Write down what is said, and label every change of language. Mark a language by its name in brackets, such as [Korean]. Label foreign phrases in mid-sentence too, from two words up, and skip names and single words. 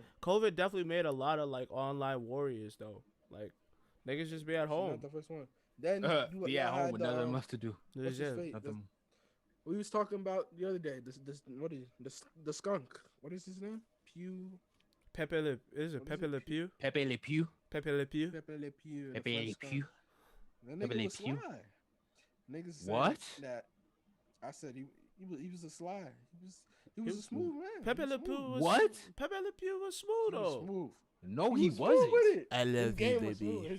[English] COVID definitely made a lot of like online warriors though. Like niggas just be at She's home. Not the first one. Then you be at y'all home had with the, nothing else to do. what's his Yeah. face? Nothing. We was talking about the other day. This what is the skunk? What is his name? Pew. Pepe Le is it What is Pepe it? Le Pew? Pepe Le Pew. Pepe Le Pew? Pepe Le Pew. the Pepe French Le skunk. Pew. That Pepe nigga Le was Pew. sly. Niggas said What? that I said he was a sly. He was a was smooth man. Pepe He Le was Pew smooth. was What? Pepe Le Pew was He smooth was though. smooth. No, He he was smooth wasn't. with it. I His love you, game was smooth. baby.